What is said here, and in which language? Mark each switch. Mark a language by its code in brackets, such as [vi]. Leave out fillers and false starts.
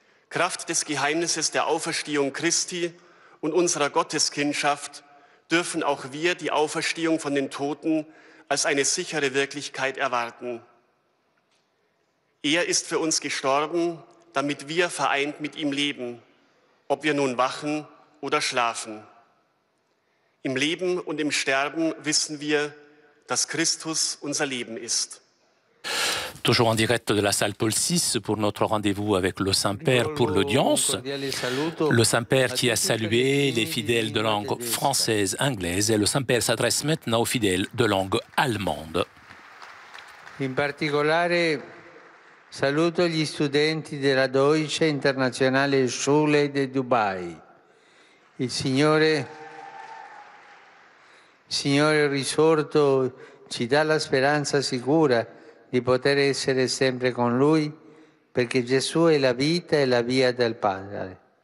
[de] Kraft des Geheimnisses der Auferstehung Christi und unserer Gotteskindschaft dürfen auch wir die Auferstehung von den Toten als eine sichere Wirklichkeit erwarten. Er ist für uns gestorben, damit wir vereint mit ihm leben, ob wir nun wachen oder schlafen. Im Leben und im Sterben wissen wir, dass Christus unser Leben ist. [fr] Toujours en direct de la salle Paul VI pour notre rendez-vous avec le Saint-Père pour l'audience. Le Saint-Père qui a salué les fidèles de langue française, anglaise, et le Saint-Père s'adresse maintenant aux fidèles de langue allemande. [it] In particolare saluto gli studenti della Deutsche Internationale Schule di Dubai. Il Signore risorto ci dà la speranza sicura di poter essere sempre con Lui, perché Gesù è la vita e la via del Padre.